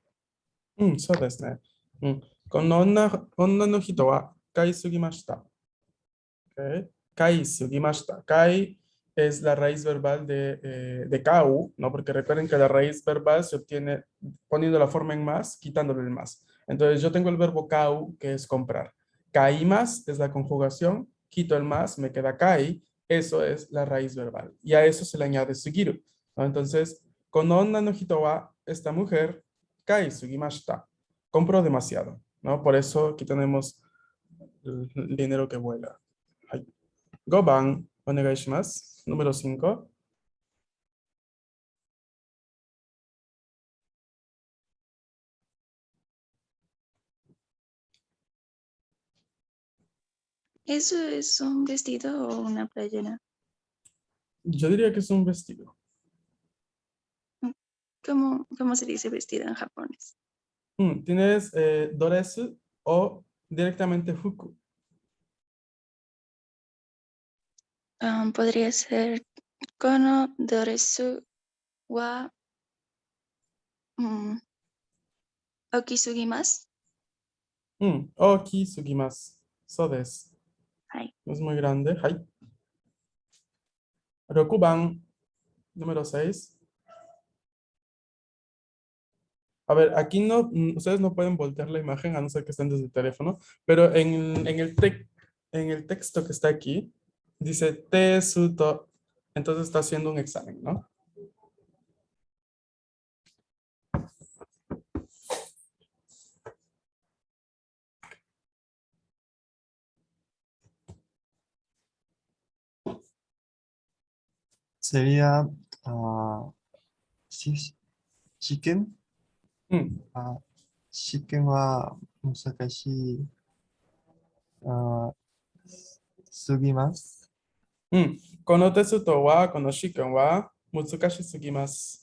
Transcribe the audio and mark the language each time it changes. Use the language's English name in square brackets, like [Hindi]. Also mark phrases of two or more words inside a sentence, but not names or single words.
[Japanese] そうですね。この女の人は買いすぎました。Okay. 買いすぎました。買い [Spanish] es la raíz verbal de kau, ¿no? Porque recuerden que la raíz verbal se obtiene poniendo la forma en más, quitándole el más. Entonces yo tengo el verbo kau, que es comprar. Kai más es la conjugación, quito el más, me queda kai, eso es la raíz verbal. Y a eso se le añade sugiru, ¿no? Entonces, con [Japanese] 女の人は, [Spanish] esta mujer, [Japanese] 買いすぎました, [Spanish] compró demasiado, ¿no? Por eso aquí tenemos el dinero que vuela. [Japanese] 5 番お願いします。número 5. [Spanish] ¿Eso es un vestido o una playera? Yo diría que es un vestido. ¿Cómo se dice vestido en japonés? Tienes doresu o directamente fuku. Podría ser [Japanese] このドレスは大きすぎます. 大きすぎます。そうです. Hai. [Spanish] Es muy grande. Hai. 6番, número 6. A ver, aquí no, ustedes no pueden voltear la imagen a no ser que estén desde el teléfono, pero en el texto que está aquí, dice tesuto, entonces está haciendo un examen, ¿no? [Japanese] Sería 試験 試験は難しいすぎます。このテストは、この試験は、難しすぎます.